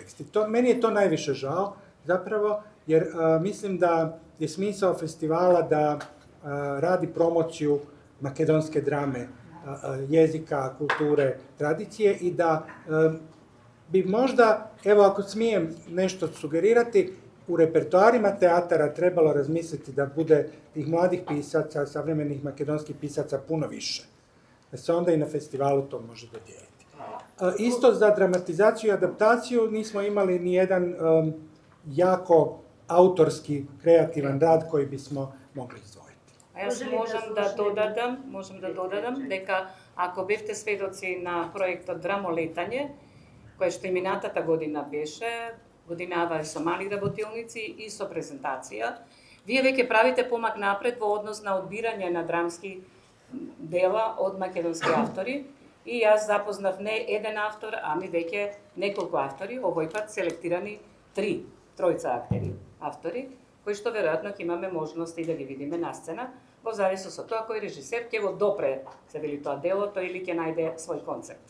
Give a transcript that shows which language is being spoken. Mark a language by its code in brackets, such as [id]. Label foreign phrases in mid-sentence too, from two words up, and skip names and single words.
[bs] I meni je to najviše žao, zapravo, jer mislim da je smisao festivala da radi promociju makedonske drame, jezika, kulture, tradicije i da bi možda, evo ako smijem nešto sugerirati, u repertoarima teatara trebalo razmisliti da bude tih mladih pisaca, savremenih makedonskih pisaca puno više. Da se onda i na festivalu to može dodijeliti. Isto za dramatizaciju i adaptaciju nismo imali ni jedan jako autorski, kreativan rad koji bismo mogli izdvojiti. [mk] А јас можам да додадам дека ако бевте сведоци на проектот Драмолетање, кој што и минатата година беше, годинава со мали работилници и со презентација, вие веќе правите помак напред во однос на одбирање на драмски дела од македонски автори и јас запознав не еден автор, ами веќе неколку автори, овој пат селектирани тројца автори, кои што веројатно ќе имаме можност и да ги видиме на сцена, во зависност од тоа кој режисер ќе го допре, се вели тоа делото или ќе најде свој концепт.